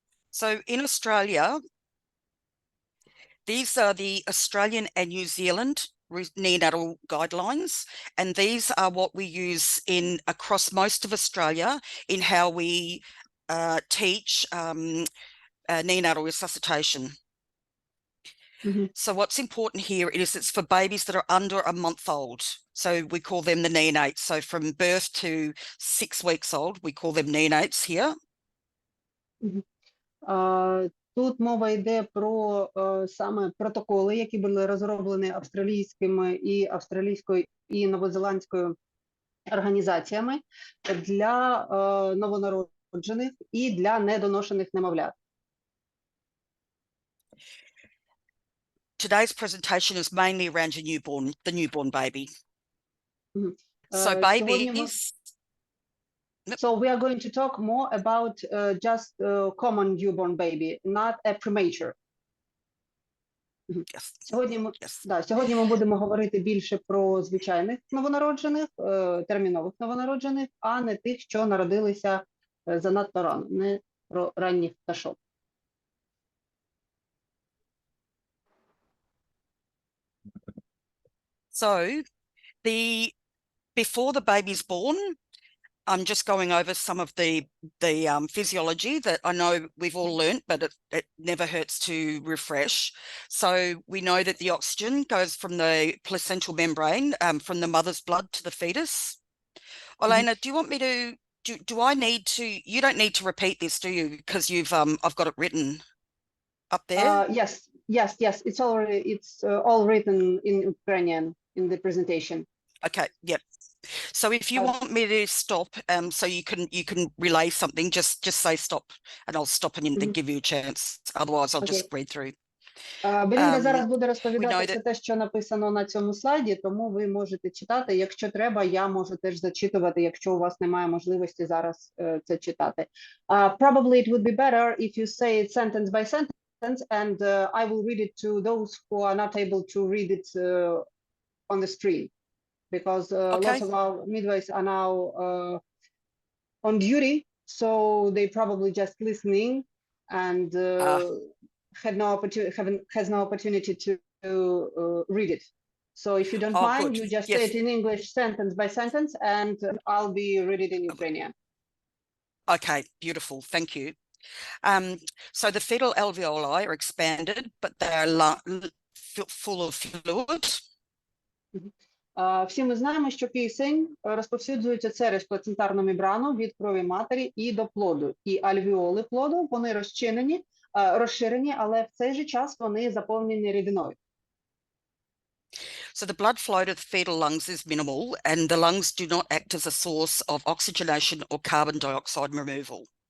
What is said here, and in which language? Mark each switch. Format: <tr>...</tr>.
<en>So in Australia, these are the Australian and New Zealand neonatal guidelines, and these are what we use across most of Australia in how we teach neonatal resuscitation. So what's important here is it's for babies that are under a month old. So we call them the neonates. So from birth to 6 weeks old, we call them neonates here.</en> <uk>Тут мова йде про саме протоколи, які були розроблені австралійською і новозеландською організаціями для новонароджених і для недоношених немовлят.</uk> <en>Today's presentation is mainly around the newborn baby. So</en> <uk>Сьогодні</uk> <en>babies. So we are going to talk more about just common newborn baby, not a premature. Yes. Сьогодні ми будемо говорити більше про звичайних новонароджених, термінових новонароджених, а не тих, що народилися занадто рано, не про ранніх пташок. So before the baby's born, I'm just going over some of the physiology that I know we've all learnt, but it never hurts to refresh. So we know that the oxygen goes from the placental membrane, from the mother's blood to the fetus. Elena, do you want me to, do I need to, you don't need to repeat this, do you? Because I've got it written up there. Yes, it's all written in Ukrainian in the presentation. Okay, yep. So if you want me to stop, so you can relay something, just say stop, and I'll stop and then give you a chance. Otherwise, I'll just read through. Белінда зараз буде розповідати все те, що написано на цьому слайді, тому ви можете читати. Якщо треба, я можу теж зачитувати, якщо у вас немає можливості зараз це читати. Probably it would be better if you say it sentence by sentence, and I will read it to those who are not able to read it on the screen. Because lots of our midwives are now on duty, so they probably just listening and has no opportunity to read it. So if you don't mind, you just say it in English sentence by sentence, and I'll be read it in Ukrainian. Okay, beautiful. Thank you. So the fetal alveoli are expanded, but they are full of fluid.</en> <uk>Всі ми знаємо, що кисень розповсюджується через плацентарну мембрану від крові матері і до плоду. І альвеоли плоду, вони розширені, але в цей же час вони заповнені рідиною.</uk> <en>So the blood flow to the fetal lungs is minimal, and the lungs do not act as a source of oxygenation or carbon dioxide removal.</en>